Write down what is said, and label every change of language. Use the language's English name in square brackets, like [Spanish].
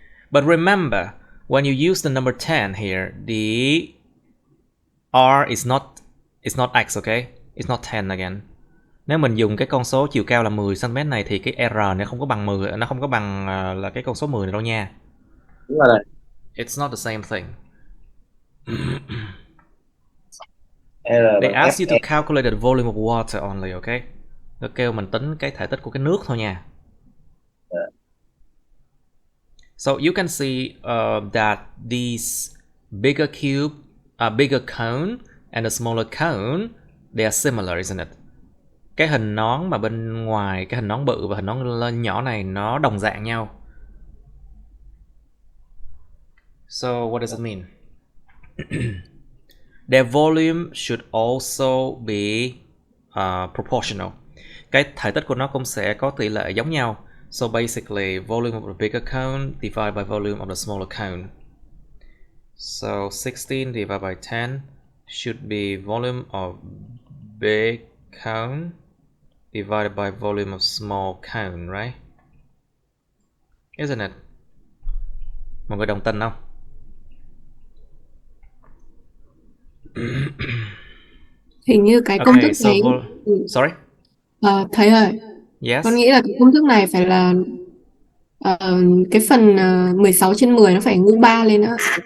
[English] But remember, when you use the number 10 here, the r is not x, okay? It's not 10 again. [Vietnamese] Nếu mình dùng cái con số chiều cao là 10 cm này thì cái R này không có bằng 10, nó không có bằng là cái con số 10 này đâu nha. Đúng rồi. [English] It's not the same thing. R They ask you to FE. calculate the volume of water only, okay? [Vietnamese] Nó kêu mình tính cái thể tích của cái nước thôi nha. [English] So you can see that these bigger cube, bigger cone and the smaller cone, they are similar, isn't it? [Vietnamese] Cái hình nón mà bên ngoài, cái hình nón bự và hình nón lên nhỏ này nó đồng dạng nhau. [English] So what does it mean? Their volume should also be proportional. [Vietnamese] Cái thể tích của nó cũng sẽ có tỷ lệ giống nhau. [English] So basically, volume of the bigger cone divided by volume of the smaller cone. So 16 divided by 10 should be volume of big cone divided by volume of small cone, right? Isn't it? [Vietnamese] Mọi người đồng tình không? Hình như cái công thức [English] So [Vietnamese] này [English] sorry? [Vietnamese] thầy ơi, [English] Yes? [Vietnamese] con nghĩ là cái công thức này phải là cái phần 16/10 nó phải mũ 3 lên nữa.